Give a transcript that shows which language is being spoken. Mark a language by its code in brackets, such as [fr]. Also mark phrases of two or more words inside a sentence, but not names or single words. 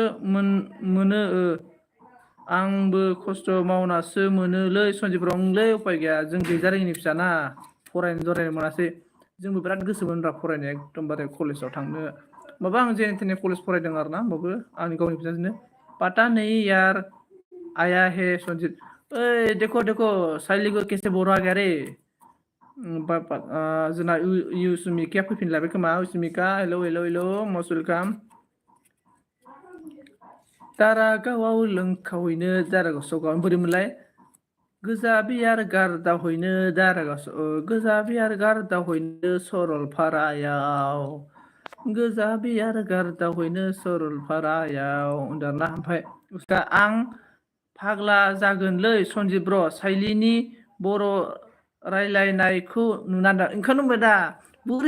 [brx] मोनो आंबो खस्थ' मावनासो मोनोलै सन्जित ब्रलै उपाय गैया जों गैजारोङिनि फिसाना फरायनो मोनासै जोंबो बिराद गोसोमोनब्रा फरायनाया एकदमबारे कलेजाव थांनो माबा आं जेने थेने कलेज फरायदों आरोना होमबाबो आंनि गावनि फिसाजोंनो [hi] पता नहीं यार आया है संजीत ओए देखो साइली को कैसे बोरा गया रे [brx] जोंना युसुमिका फैफिनलायबाय खोमा युसुमिका हेलौ [en] most welcome [brx] दारागावआव लोंखावैनो दारागाव सगाव बोरै मोनलाय गोजा बियार गारदा हयनो दारागाव गोजा बियार गारदा हयनो सरलपारायाव गोजा बियार गारदा हयनो सरलपारायाव दाना ओमफ्राय उसका आं फाग्ला जागोनलै सन्जिब ब्र साइलिनि बर' रायलायनायखौ नुनानै ओंखायनो बुंबाय दा बोरै